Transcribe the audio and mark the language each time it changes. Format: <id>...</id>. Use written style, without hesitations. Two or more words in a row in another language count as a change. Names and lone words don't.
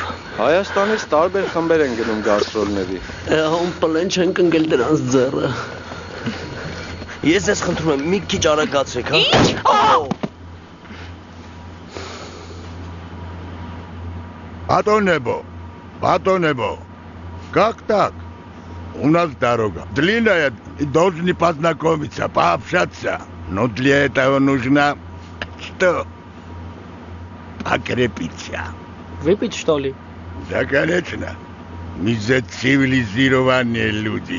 <hy>Հայաստանից տարբեր խմբեր են գնում գաստրոլների։ Հոմ պլեն չենք ընկել դրանց ձեռը։ Ես ես խնդրում եմ, մի քիչ արագացրեք, հա։ Ինչ։</hy> <ka>ბატონებო, ბატონებო։</ka> <ru>Как так? У нас дорога длинная, должны познакомиться, пообщаться. Но для этого нужно что? Покрепиться. Выпить, что ли? Да, конечно. Мы же цивилизированные люди.</ru>